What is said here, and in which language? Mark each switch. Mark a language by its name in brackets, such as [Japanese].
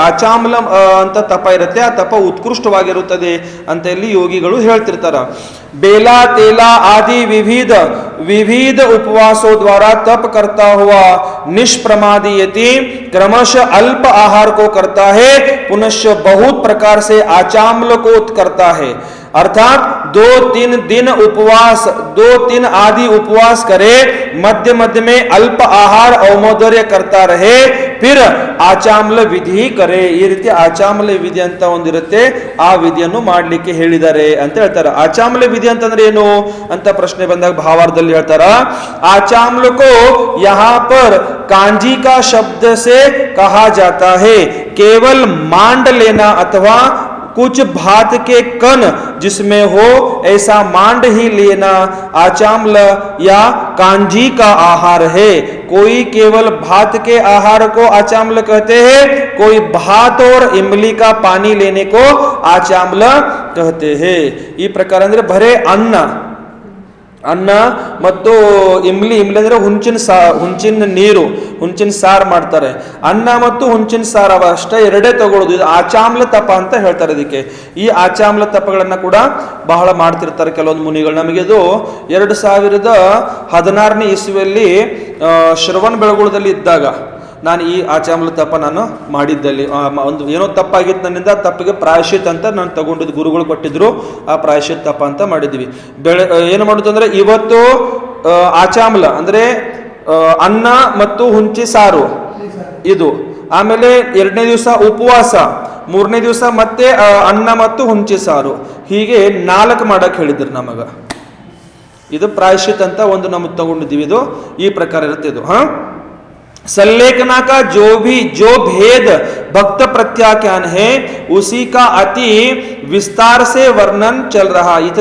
[Kannada] ಆಚಾಮ್ಲ ಅಂತ ತಪ ಇರುತ್ತೆ, ಆ ತಪ ಉತ್ಕೃಷ್ಟವಾಗಿರುತ್ತದೆ ಅಂತ ಇಲ್ಲಿ ಯೋಗಿಗಳು ಹೇಳ್ತಿರ್ತಾರ. [Hindi] बेला तेला आदि विविध उपवासों द्वारा तप करता हुआ निष्प्रमादी यति क्रमशः अल्प आहार को करता है. पुनश्च बहुत प्रकार से आचाम्ल को करता है. अर्थात 2-3 दिन उपवास, 2-3 आदि उपवास करे, मध्य मध्य में अल्प आहार औमोदर्य करता रहे, फिर ಆಚಾಮ್ಲ ವಿಧಿ ಕರೆ. [Kannada] ಈ ರೀತಿ ಆಚಾಮ್ಲ ವಿಧಿ ಅಂತ ಒಂದಿರುತ್ತೆ, ಆ ವಿಧಿಯನ್ನು ಮಾಡ್ಲಿಕ್ಕೆ ಹೇಳಿದ್ದಾರೆ ಅಂತ ಹೇಳ್ತಾರೆ. ಆಚಾಮ್ಲ ವಿಧಿ ಅಂತಂದ್ರೆ ಏನು ಅಂತ ಪ್ರಶ್ನೆ ಬಂದಾಗ ಭಾವಾರ್ಥದಲ್ಲಿ ಹೇಳ್ತಾರ. [Hindi] ಆಚಾಮ್ಲ ಕೋ ಯಹಾ ಪರ್ कांजी का शब्द से कहा जाता है. केवल मांड लेना अथवा कुछ भात के कण जिसमें हो ऐसा मांड ही लेना आचाम्ल या कांजी का आहार है. कोई केवल भात के आहार को आचाम्ल कहते हैं, कोई भात और इमली का पानी लेने को आचाम्ल कहते हैं. [Kannada] ಈ ಪ್ರಕಾರ ಅಂದ್ರೆ ಬರೇ ಅನ್ನ ಮತ್ತು ಇಮ್ಲಿ ಅಂದ್ರೆ ಹುಂಚಿನ ನೀರು, ಹುಂಚಿನ ಸಾರು ಮಾಡ್ತಾರೆ. ಅನ್ನ ಮತ್ತು ಹುಂಚಿನ ಸಾರು ಅವಷ್ಟೇ ಎರಡೇ ತಗೊಳ್ಳೋದು. ಇದು ಆಚಾಮ್ಲ ತಪ ಅಂತ ಹೇಳ್ತಾರೆ ಇದಕ್ಕೆ. ಈ ಆಚಾಮ್ಲ ತಪಗಳನ್ನ ಕೂಡ ಬಹಳ ಮಾಡ್ತಿರ್ತಾರೆ ಕೆಲವೊಂದು ಮುನಿಗಳು. ನಮಗೆ ಇದು 2016ನೇ ಇಸ್ವಿಯಲ್ಲಿ ಶ್ರವಣ ಬೆಳಗೊಳದಲ್ಲಿ ಇದ್ದಾಗ ನಾನು ಈ ಆಚಾಮ್ಲ ತಪ ನಾನು ಮಾಡಿದ್ದಲ್ಲಿ ಒಂದು ಏನೋ ತಪ್ಪಾಗಿತ್ತು ನನ್ನಿಂದ, ತಪ್ಪಿಗೆ ಪ್ರಾಯಶ್ಚಿತ್ ಅಂತ ನಾನು ತಗೊಂಡಿದ್ದು, ಗುರುಗಳು ಕೊಟ್ಟಿದ್ರು. ಆ ಪ್ರಾಯಶ್ಚಿತ್ ತಪ ಅಂತ ಮಾಡಿದ್ವಿ. ಏನು ಮಾಡುದು ಅಂದ್ರೆ ಇವತ್ತು ಆಚಾಮ್ಲ ಅಂದ್ರೆ ಅನ್ನ ಮತ್ತು ಹುಂಚಿ ಸಾರು ಇದು ಆಮೇಲೆ 2ನೇ ದಿವಸ ಉಪವಾಸ, 3ನೇ ದಿವಸ ಮತ್ತೆ ಅನ್ನ ಮತ್ತು ಹುಂಚಿ ಸಾರು, ಹೀಗೆ 4 ಮಾಡಕ್ ಹೇಳಿದ್ರು ನಮಗ. ಇದು ಪ್ರಾಯಶ್ಚಿತ್ ಅಂತ ಒಂದು ನಮಗೆ ತಗೊಂಡಿದ್ದೀವಿ. ಇದು ಈ ಪ್ರಕಾರ ಇರುತ್ತೆ ಇದು. [Hindi] सल्लेखना का जो भेद भक्त प्रत्याख्यान है उसी का अति विस्तार से वर्णन चल रहा.